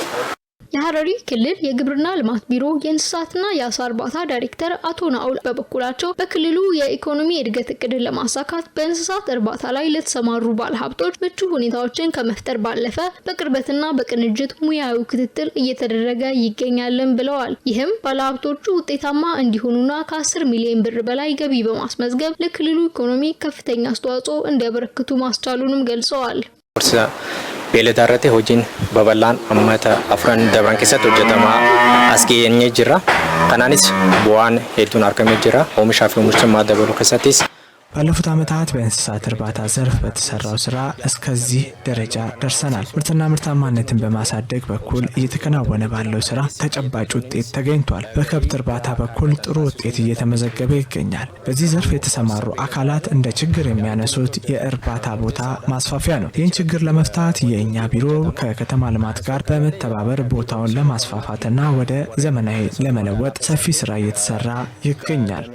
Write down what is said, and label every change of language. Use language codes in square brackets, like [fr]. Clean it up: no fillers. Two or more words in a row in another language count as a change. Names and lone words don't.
[am] የሐረሪ ክልል የግብርና ልማት ቢሮ የእንስሳትና የአሳ እርባታ ዳይሬክተር አቶ ናኡል በበኩላቸው በክልሉ የኢኮኖሚ እድገት እቅድን ለማሳካት በእንስሳት እርባታ ላይ ለተሰማሩ ባለሀብቶች ምቹ ሁኔታዎችን ከመፍጠር ባለፈ በቅርበትና በቅንጅት ሙያዊ ክትትል እየተደረገ ይገኛልን ብለዋል። ይህም ባለሀብቶቹ ውጤታማ እንዲሆኑና ከ10 ሚሊዮን ብር በላይ ገቢ በማስመዝገብ ለክልሉ ኢኮኖሚ ከፍተኛ አስተዋጽኦ እንዲያበረክቱ ማስቻሉንም ገልጸዋል። [om] beeladaarratti hojiin babal'aan ammata afran dabran keessatti hojjetama asgeenya jira kanaanis bu'aan hedduun argamee jira oomishaa fi oomishtummaa dabaluu keessattis [am] ባለፉት ዓመታት በእንስሳት እርባታ ዘርፍ በተሰራው ስራ እስከዚህ ደረጃ ደርሰናል። ምርትና ምርታማነትን በማሳደግ በኩል እየተከናወነ ባለው ስራ ተጨባጭ ውጤት ተገኝቷል። በከብት እርባታ በኩል ጥሩ ውጤት እየተመዘገበ ይገኛል። በዚህ ዘርፍ የተሰማሩ አካላት እንደ ችግር የሚያነሱት የእርባታ ቦታ ማስፋፊያ ነው። ይህን ችግር ለመፍታት የእኛ ቢሮ ከከተማ ልማት ጋር በመተባበር ቦታውን ለማስፋፋትና ወደ ዘመናዊ ለመለወጥ ሰፊ ስራ እየተሰራ ይገኛል።